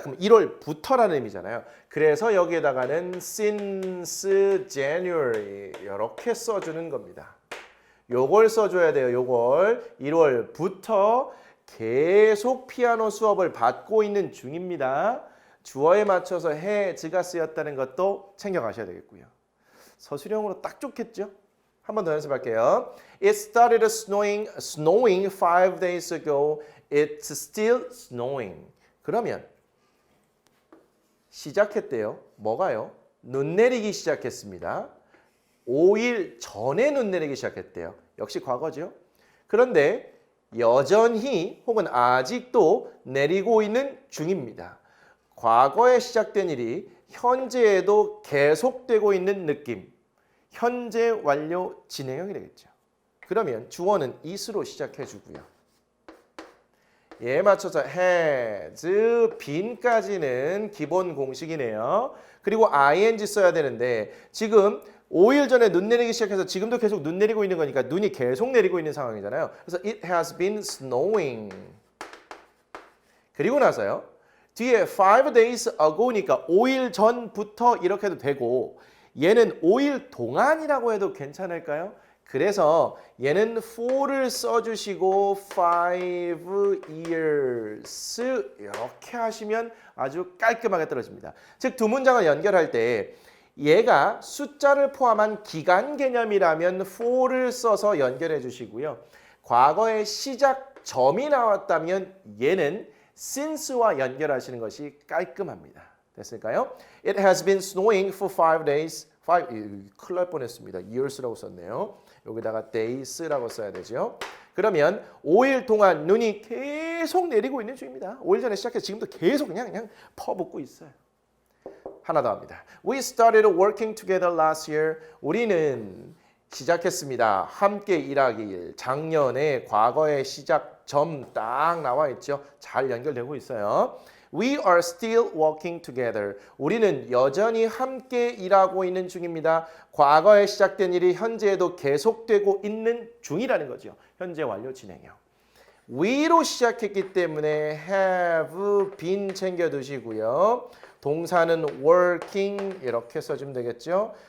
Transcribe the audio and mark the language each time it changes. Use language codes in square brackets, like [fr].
[ko] 그럼 1월부터라는 의미잖아요. 그래서 여기에다가는 since January 이렇게 써주는 겁니다. 요걸 써줘야 돼요. 요걸 1월부터 계속 피아노 수업을 받고 있는 중입니다. 주어에 맞춰서 has가 쓰였다는 것도 챙겨가셔야 되겠고요. 서술형으로 딱 좋겠죠? 한 번 더 연습할게요. [en] It started snowing 5 days ago. [ko] It's still snowing. 그러면 시작했대요. 뭐가요? 눈 내리기 시작했습니다. 5일 전에 눈 내리기 시작했대요. 역시 과거죠. 그런데 여전히 혹은 아직도 내리고 있는 중입니다. 과거에 시작된 일이 현재에도 계속되고 있는 느낌. 현재 완료 진행형이 되겠죠. 그러면 주어는 is로 시작해 주고요. 얘에 맞춰서 has, been까지는 기본 공식이네요. 그리고 ing 써야 되는데 지금 5일 전에 눈 내리기 시작해서 지금도 계속 눈 내리고 있는 거니까 눈이 계속 내리고 있는 상황이잖아요. [en] 그래서 it has been snowing. [ko] 그리고 나서요. 뒤에 5 days ago 니까 5일 전부터 이렇게 해도 되고 얘는 5일 동안이라고 해도 괜찮을까요? 그래서 얘는 for를 써주시고 5 years 이렇게 하시면 아주 깔끔하게 떨어집니다. 즉 두 문장을 연결할 때 얘가 숫자를 포함한 기간 개념이라면 for를 써서 연결해 주시고요. 과거의 시작점이 나왔다면 얘는 since와 연결하시는 것이 깔끔합니다. 됐을까요? [en] It has been snowing for 5 days. [ko] 큰일 날 뻔했습니다. years라고 썼네요. 여기다가 days라고 써야 되죠. 그러면 5일 동안 눈이 계속 내리고 있는 중입니다. 5일 전에 시작해서 지금도 계속 그냥 퍼붓고 있어요. 하나 더 합니다. [en] We started working together last year. [ko] 우리는 시작했습니다. 함께 일하기. 작년에 과거의 시작점 딱 나와 있죠. 잘 연결되고 있어요. [en] We are still working together. [ko] 우리는 여전히 함께 일하고 있는 중입니다. 과거에 시작된 일이 현재에도 계속되고 있는 중이라는 거죠. 현재 완료 진행형. we로 시작했기 때문에 have been 챙겨두시고요. 동사는 working 이렇게 써주면 되겠죠.